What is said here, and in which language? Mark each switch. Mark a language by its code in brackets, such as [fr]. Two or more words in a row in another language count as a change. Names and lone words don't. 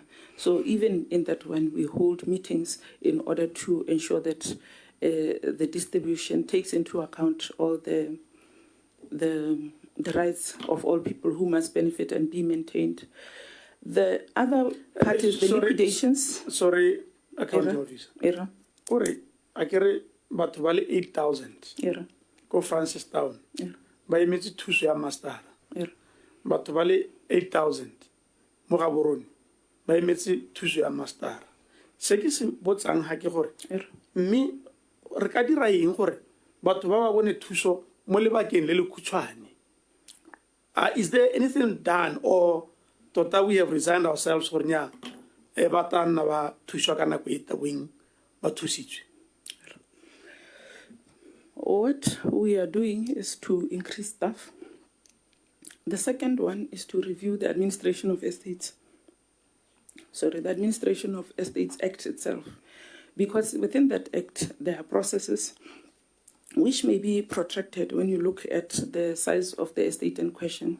[en] So even in that one, we hold meetings in order to ensure that the distribution takes into account all the rights of all people who must benefit and be maintained. The other part is the liquidations. Sorry, accounting office. [tn] Ore, [en] I carry [tn] batho ba le 8,000. Go Francistown. Ba emetse thuso ya master. Batho ba le 8,000. Mo Gaborone. Ba emetse thuso ya master. Se ke se botsang ha ke gore mme re ka dira eng gore batho ba ba bone thuso mo lebakeng le le khutshwane. [en] Is there anything done, or [tn] tota [en] we have resigned ourselves [tn] gore nya ba tana ba thuso ka nako e tabeng ba thusitswe? [en] What we are doing is to increase staff. The second one is to review the Administration of Estates. Sorry, the Administration of Estates Act itself. Because within that act, there are processes which may be protracted when you look at the size of the estate in question.